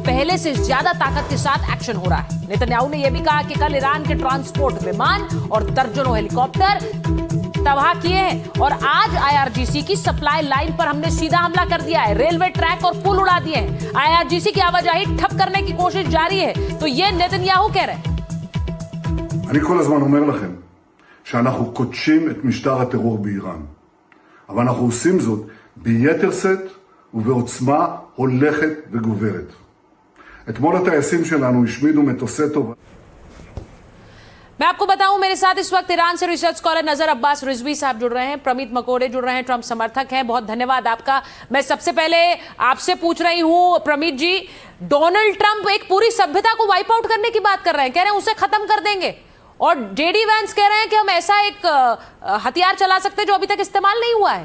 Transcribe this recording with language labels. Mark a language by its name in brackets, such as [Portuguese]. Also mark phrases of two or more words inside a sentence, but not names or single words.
[Hindi] पहले से ज्यादा ताकत के साथ एक्शन हो रहा है। नेतन्याहू ने यह भी कहा कि कल ईरान के ट्रांसपोर्ट विमान और दर्जनों हेलीकॉप्टर तबाह किए हैं और आज आईआरजीसी की [English] supply line [Hindi] पर हमने सीधा हमला कर दिया है। रेलवे ट्रैक और पुल उड़ा दिए हैं। आईआरजीसी की आवाजाही ठप करने की कोशिश जारी है। तो ये नेतन्याहू कह रहे हैं। [Hebrew] אני כל הזמן אומר לכם שאנחנו קודשים את משטר הטרור באיראן. אבל אנחנו עושים זאת ביתר שאת ובעוצמה הולכת וגוברת. אתמול הטייסים שלנו השמידו מטוסי תובלה. [Hindi] मैं आपको बताऊं, मेरे साथ इस वक्त ईरान से [English] research scholar [Hindi] नजर अब्बास रिजवी साहब जुड़ रहे हैं, प्रमित मकोड़े जुड़ रहे हैं, ट्रंप समर्थक हैं। बहुत धन्यवाद आपका। मैं सबसे पहले आपसे पूछ रही हूं प्रमित जी, डोनाल्ड ट्रंप एक पूरी सभ्यता को [English] wipe out [Hindi] करने की बात कर रहे हैं, कह रहे हैं उसे खत्म कर देंगे, और जेडी वैंस कह रहे हैं कि हम ऐसा एक हथियार चला सकते हैं जो अभी तक इस्तेमाल नहीं हुआ है।